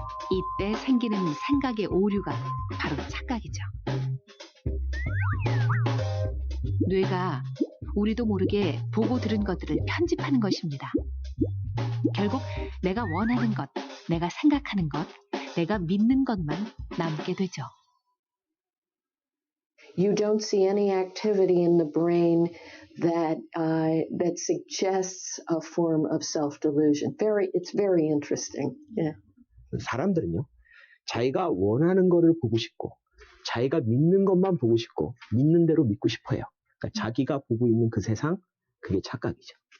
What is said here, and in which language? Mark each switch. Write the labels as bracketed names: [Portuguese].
[Korean] 이때 생기는 생각의 오류가 바로 착각이죠. 뇌가 우리도 모르게 보고 들은 것들을 편집하는 것입니다. 결국 내가 원하는 것, 내가 생각하는 것, 내가 믿는 것만 남게 되죠. [English] You don't see any activity in the brain that suggests a form of self-delusion. It's very interesting. Yeah. [Korean] 사람들은요, 자기가 원하는 거를 보고 싶고, 자기가 믿는 것만 보고 싶고, 믿는 대로 믿고 싶어요. 그러니까 자기가 보고 있는 그 세상, 그게 착각이죠.